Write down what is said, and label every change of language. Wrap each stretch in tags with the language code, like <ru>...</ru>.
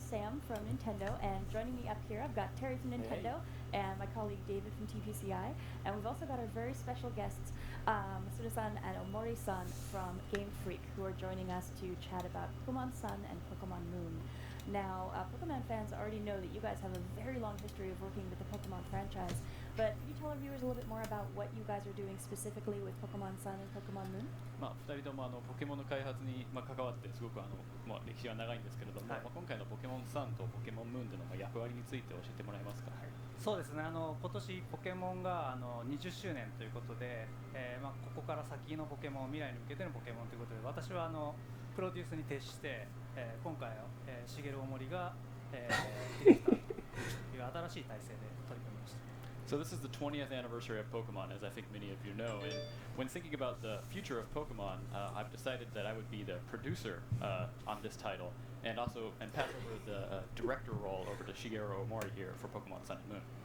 <en>Sam from Nintendo, and joining me up here, I've got Terry from Nintendo and my colleague David from TPCI, and we've also got our very special guests, Masuda-san and Omori-san from Game Freak, who are joining us to chat about Pokemon Sun and Pokemon Moon. Now, Pokemon fans already know that you guys have a very long history of working with the Pokemon franchise, but can you tell our viewers a little bit more about what you guys are doing specifically with Pokemon Sun and Pokemon Moon?</en> <ja>2人ともポケモンの開発に関わってすごく歴史が長いんですけれども、今回のポケモンサンとポケモンムーンでの役割について教えてもらえますか？そうですね、今年ポケモンが20周年ということで、ここから先のポケモン、未来に向けてのポケモンということで、私はプロデュースに徹して、今回は茂大森が、ディレクターという新しい体制で取り組みました。</ja> <en>So this is the 20th anniversary of Pokemon, as I think many of you know. And when thinking about the future of Pokemon, I've decided that I would be the producer on this title, and pass over the director role over to Shigeru Omori here for Pokemon Sun and Moon.</en>